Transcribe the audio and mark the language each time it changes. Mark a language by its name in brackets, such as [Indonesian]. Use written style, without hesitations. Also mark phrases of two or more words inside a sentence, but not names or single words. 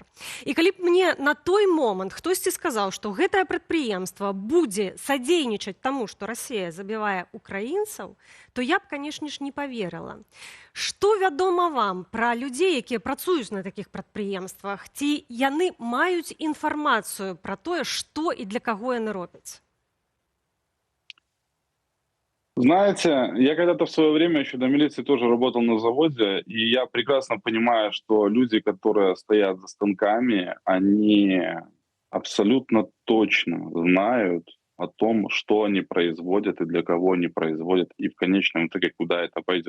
[Belarusian] І калі б мне на той момант хтосьці сказаў, што гэтае прадпрыемства будзе садзейнічаць таму, што Расія забівае украінцаў, то я б, канешне ж, не паверыла. Што вядома вам пра людзей, якія працуюць на такіх прадпрыемствах? Ці яны маюць інфармацыю пра тое, што і для каго яны робяць? [Russian] Знаете, я когда-то в свое время еще до милиции тоже работал на заводе, и я прекрасно понимаю, что люди, которые стоят за станками, они абсолютно точно знают, о том, что они производят и для кого они производят, и в конечном итоге куда это пойдет.